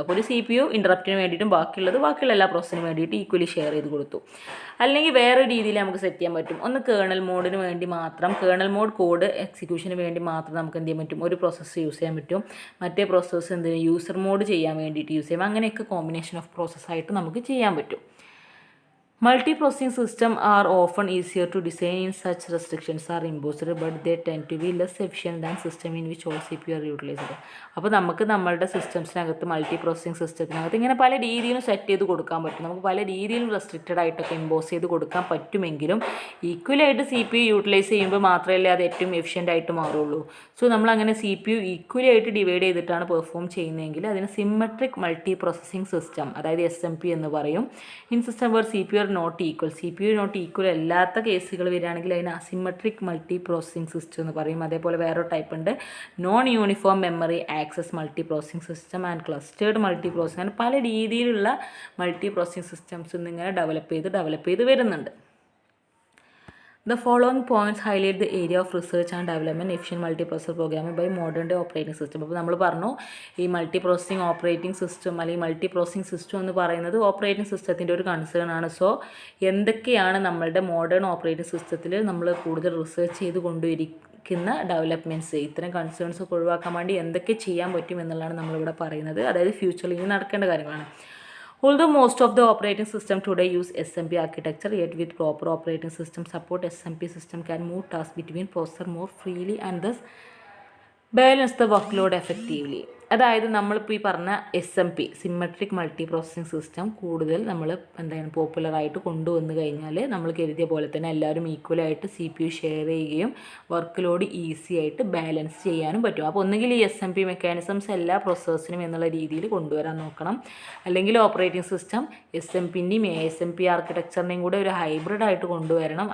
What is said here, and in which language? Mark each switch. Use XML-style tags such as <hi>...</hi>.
<ml>അപ്പോൾ ഒരു CPU ഇൻട്രപ്റ്റിന് വേണ്ടിയിട്ടും ബാക്കിയുള്ള എല്ലാ പ്രോസസ്സിനും വേണ്ടിയിട്ട് ഈക്വലി ഷെയർ ചെയ്ത് കൊടുത്തു. അല്ലെങ്കിൽ വേറെ രീതിയിൽ നമുക്ക് സെറ്റ് ചെയ്യാൻ പറ്റും. ഒന്ന് കേർണൽ മോഡിന് വേണ്ടി മാത്രം, കേർണൽ മോഡ് കോഡ് എക്സിക്യൂഷന് വേണ്ടി മാത്രം നമുക്ക് എന്ത് ചെയ്യാൻ പറ്റും, ഒരു പ്രോസസ്സ് യൂസ് ചെയ്യാൻ പറ്റും. മറ്റേ പ്രോസസ്സ് യൂസർ മോഡ് ചെയ്യാൻ വേണ്ടിയിട്ട് യൂസ് ചെയ്യാം. അങ്ങനെയൊക്കെ കോമ്പിനേഷൻ ഓഫ് പ്രോസസ്സായിട്ട് നമുക്ക് ചെയ്യാൻ പറ്റും.</ml> <en>Multi-processing systems are often easier to design in such restrictions are imposed, but they tend to be less efficient than system in which all CPU are utilized.</en> <ml>അപ്പോൾ നമുക്ക് നമ്മളുടെ സിസ്റ്റംസിനകത്ത് മൾട്ടി പ്രോസസ്സിംഗ് സിസ്റ്റത്തിനകത്ത് ഇങ്ങനെ പല രീതിയിലും set ചെയ്ത് കൊടുക്കാൻ പറ്റും. നമുക്ക് പല രീതിയിലും റെസ്ട്രിക്റ്റഡ് ആയിട്ടൊക്കെ ഇമ്പോസ് ചെയ്ത് കൊടുക്കാൻ പറ്റുമെങ്കിലും ഈക്വലായിട്ട് CPU യൂട്ടിലൈസ് ചെയ്യുമ്പോൾ മാത്രമല്ലേ അത് ഏറ്റവും എഫിഷ്യൻ്റ് ആയിട്ട് മാറുള്ളൂ. സോ നമ്മളങ്ങനെ CPU ഈക്വലി ആയിട്ട് ഡിവൈഡ് ചെയ്തിട്ടാണ് പെർഫോം ചെയ്യുന്നതെങ്കിൽ അതിന് സിമെട്രിക് മൾട്ടി പ്രോസസ്സിംഗ് സിസ്റ്റം, അതായത് SMP എന്ന് പറയും.</ml> <en>in system where CPU not equal</en> <ml>അല്ലാത്ത കേസുകൾ വരികയാണെങ്കിൽ അതിന് അസിമെട്രിക് മൾട്ടി പ്രോസസ്സിംഗ് സിസ്റ്റം എന്ന് പറയും. അതേപോലെ വേറൊരു ടൈപ്പ് ഉണ്ട്, non uniform memory access multi processing system and clustered multi processing. അങ്ങനെ പല രീതിയിലുള്ള മൾട്ടി പ്രോസസ്സിംഗ് സിസ്റ്റംസ് ഇന്നിങ്ങനെ ഡെവലപ്പ് ചെയ്ത് വരുന്നുണ്ട്.</ml> <en>The following points highlight the area of research and development efficient multiprocessor programming by modern day operating system.</en> <ml>അപ്പോൾ നമ്മൾ പറഞ്ഞു ഈ മൾട്ടി പ്രോസസ്സിംഗ് ഓപ്പറേറ്റിംഗ് സിസ്റ്റം അല്ലെങ്കിൽ മൾട്ടി പ്രോസസ്സിംഗ് സിസ്റ്റം എന്ന് പറയുന്നത് ഓപ്പറേറ്റിംഗ് സിസ്റ്റത്തിൻ്റെ ഒരു കൺസേൺ ആണ്. സോ എന്തൊക്കെയാണ് നമ്മളുടെ മോഡേൺ ഓപ്പറേറ്റിംഗ് സിസ്റ്റത്തിൽ നമ്മൾ കൂടുതൽ റിസർച്ച് ചെയ്ത് കൊണ്ടുവരിക്കുന്ന ഡെവലപ്മെൻറ്റ്സ്, ഇത്തരം കൺസേൺസ് ഒക്കെ ഒഴിവാക്കാൻ വേണ്ടി എന്തൊക്കെ ചെയ്യാൻ പറ്റും എന്നുള്ളതാണ് നമ്മളിവിടെ പറയുന്നത്. അതായത് ഫ്യൂച്ചറിൽ ഇനി നടക്കേണ്ട കാര്യങ്ങളാണ്.</ml> <en>Although most of the operating system today use SMP architecture, yet with proper operating system support, SMP system can move tasks between processor more freely and thus balance the workload effectively.</en> <ml>അതായത് നമ്മളിപ്പോൾ ഈ പറഞ്ഞ SMP symmetric multi processing system കൂടുതൽ നമ്മൾ എന്താണ് പോപ്പുലറായിട്ട് കൊണ്ടുവന്ന് കഴിഞ്ഞാൽ നമ്മൾ കരുതിയ പോലെ തന്നെ എല്ലാവരും ഈക്വലായിട്ട് CPU ഷെയർ ചെയ്യുകയും വർക്ക് ലോഡ് ഈസി ആയിട്ട് ബാലൻസ് ചെയ്യാനും പറ്റും. അപ്പോൾ ഒന്നുകിൽ ഈ SMP മെക്കാനിസംസ് എല്ലാ പ്രോസസ്സേഴ്സിനും എന്നുള്ള രീതിയിൽ കൊണ്ടുവരാൻ നോക്കണം, അല്ലെങ്കിൽ ഓപ്പറേറ്റിംഗ് സിസ്റ്റം SMPൻ്റെയും ASMP ആർക്കിടെക്ചറിൻ്റെയും കൂടെ ഒരു ഹൈബ്രിഡ് ആയിട്ട് കൊണ്ടുവരണം.</ml>